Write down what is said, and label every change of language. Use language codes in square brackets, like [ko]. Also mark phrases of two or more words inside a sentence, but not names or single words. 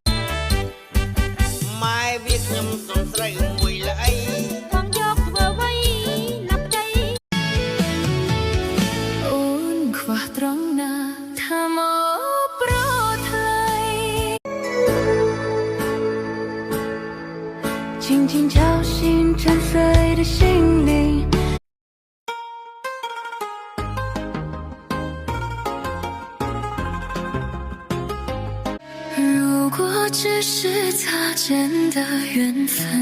[km] ម៉ែវាខ្ញុំសុំស្រីមួយល្អី បងយកធ្វើអ្វីណាប់ដីអូនខ្វះត្រង់ណាថាមកប្រថ្លៃ [zh] 静静敲醒沉睡的心灵如果只是擦肩的缘分，